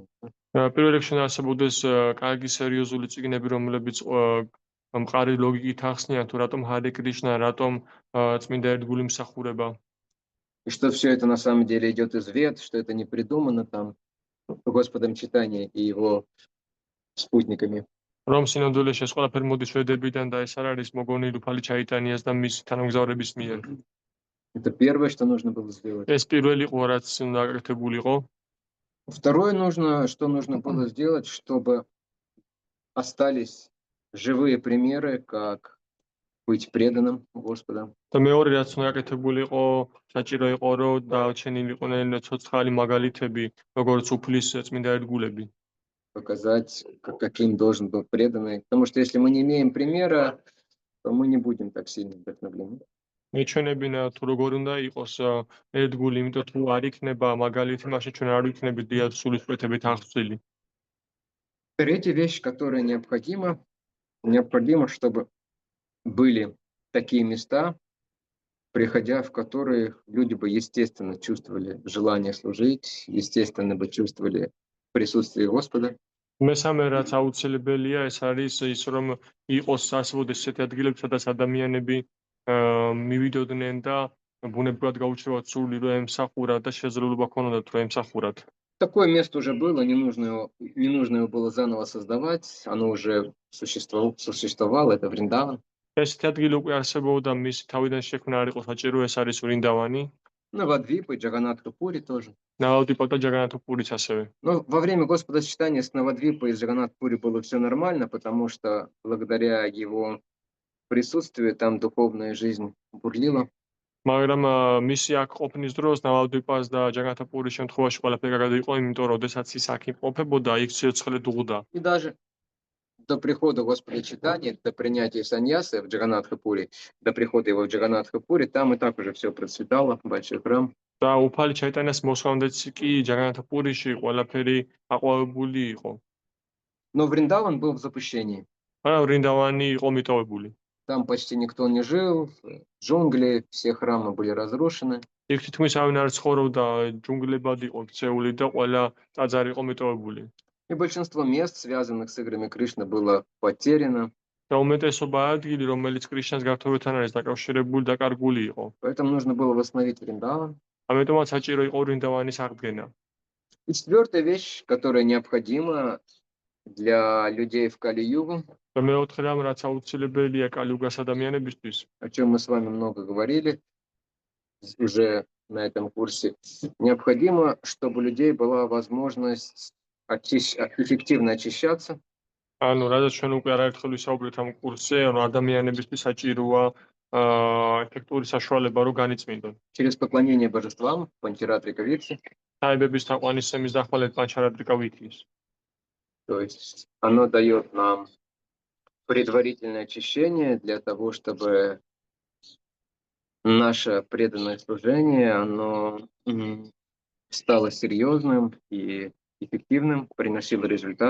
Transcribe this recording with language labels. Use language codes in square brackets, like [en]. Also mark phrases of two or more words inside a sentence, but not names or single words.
[ka] პირველ რიგში უნდა არსებობდეს კარგი სერიოზული წიგნები, რომლებიც მყარი ლოგიკით ახსნიან თუ რატომ ჰარე კრიშნა, რატომ წმინდა ერთგული მსახურება. [ru] И что все это на самом деле идет из вед, что это не придумано там Господом Читания и его спутниками. [ka] რომ სინამდვილეში ეს ყველაფერი მოდის ვედებიდან და ეს არ არის მოგონილი უფალი ჩაიტანიას და მის თანამგზავრების მიერ. [ru] Это первое, что нужно было сделать. [ka] ეს პირველი იყო, რაც უნდა გაკეთებულიყო. [ru] Второе что нужно было сделать, чтобы остались живые примеры, как быть преданным Господу. [ka] და მეორე რაც უნდა გაკეთებულიყო, საჭირო იყო, რომ დარჩენილიყვნენ ცოცხალი მაგალითები, როგორც უფლის წმინდა ერთგულები. [ru] Показать, каким должен быть преданный. Потому что если мы не имеем примера, то мы не будем так сильно вдохновлены. [ka] მეჩვენებინა თუ როგორ უნდა იყოს ერთგული, იმიტომ თუ არ იქნება მაგალითი, მაშინ ჩვენ არ ვიქნებით დიად სულისკვეთებით აღწვილი. [ru] Третья вещь, которая необходимо, чтобы были такие места, приходя в которые люди бы естественно чувствовали желание служить, естественно бы чувствовали присутствие Господа. [ka] მესამე რაც აუცილებელია, ეს არის ის, რომ იყოს არსებობდეს ესეთი ადგილები, სადაც ადამიანები მივიდოდნენ და ბუნებრივად გაუჩნდებათ სული, რომ ემსახურათ და შესაძლებლობა ქონოდათ, რომ ემსახურათ. [ru] Такое место уже было, не нужно его было заново создавать, оно уже существовало, это Вриндаван. [ka] ესეთი ადგილი უკვე არსებობდა, მისი თავიდან შექმნა არ იყო საჭირო, ეს არის ვრინდავანი. [ru] Навадвипа и Джаганатха-Пури тоже. [ka] ნავადვიპა და ჯაგანათჰ-პურიც ასევე. [ru] Но во время Господа Читания с Навадвипа и с Джаганатха-Пури было все нормально, потому что благодаря его присутствию там духовная жизнь бурлила. [ka] მაგრამ მისი აქ ყოფნის დროს ნავადვიპას და ჯაგანათჰ-პურის შემთხვევაში ყველაფერი კარგად იყო, იმიტომ რომ ოდესაც ის აქ იმყოფებოდა, იქ სიცოცხლე დუღდა. [ru] И даже до прихода Господа Читания, до принятия саньясы в Джаганатха-Пури, до прихода его в Джаганатха-Пури, там и так уже все процветало, большой храм. [ka] და უფალი ჩაიტანიას მოსვლამდეც კი ჯაგანათჰ-პურიში ყველაფერი აყვავებული იყო. [ru] Но Вриндаван был в запущении. [ka] მაგრამ ვრინდავანი იყო მიტოვებული. [ru] Там почти никто не жил, джунгли, все храмы были разрушены. [ka] იქ თითქმის არავინ არ ცხოვრობდა, ჯუნგლებად იყო ქცეული და ყველა ტაძარი იყო მიტოვებული. [ru] И большинство мест, связанных с играми Кришны, было потеряно. [ka] და უმეტესობა ადგილი, რომელიც კრიშნას გართობებთან არის დაკავშირებული, დაკარგული იყო. [ru] Поэтому нужно было восстановить Вриндаван. [ka] ამიტომაც საჭირო იყო ვრინდავანის აღდგენა. [ru] И четвертая вещь, которая необходима для людей в Кали-югу, [ka] და მეოთხე რამ, რაც აუცილებელია კალიუგას ადამიანებისთვის, [ru] о чем мы с вами много говорили уже на этом курсе, необходимо, чтобы у людей была возможность эффективно очищаться. [ka] ანუ რადგან ჩვენ უკვე არაერთხელ ვისაუბრეთ ამ კურსზე, ანუ ადამიანებისთვის საჭიროა ეფექტური საშუალება, რომ განიწმინდონ. [ru] Через поклонение божествам, панчаратрика витси. [ka] საებების თაყვანისცემის დახმარებით პანჩარატრიკა ვითის. [ru] То есть оно дает нам предварительное очищение для того, чтобы наше преданное служение, оно стало серьезным и эффективным, приносило результат.